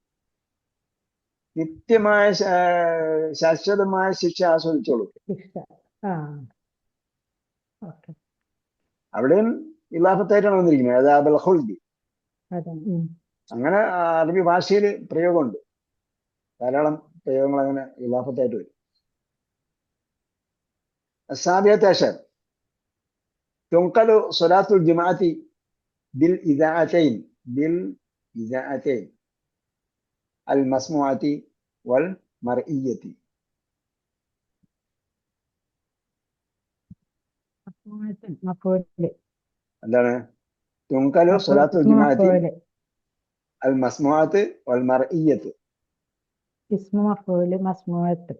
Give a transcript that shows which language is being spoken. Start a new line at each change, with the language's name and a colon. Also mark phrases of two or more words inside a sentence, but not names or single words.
Malayalam: നിത്യമായ ശാശ്വതമായ ശിക്ഷ ആസ്വദിച്ചോളൂ. ശിക്ഷ. ആ ഓക്കെ. അവിടെയും ഇലാഫത്തായിട്ടാണ് വന്നിരിക്കുന്നത്,
Arabic: عذاب الخلد.
Malayalam: അതെ. അങ്ങനെ അറബി ഭാഷയിൽ പ്രയോഗമുണ്ട്, ധാരാളം പ്രയോഗങ്ങൾ അങ്ങനെ ഇലാഫത്തായിട്ട് വരും.
Arabic: السابعة عشر تنقل صلاة الجمعة بالإذاعتين المسموعة والمرئية.
Malayalam: മഫൂല്. എന്താണ്?
Arabic: تنقل صلاة الجمعة المسموعة والمرئية. اسم مفعول مسموعة.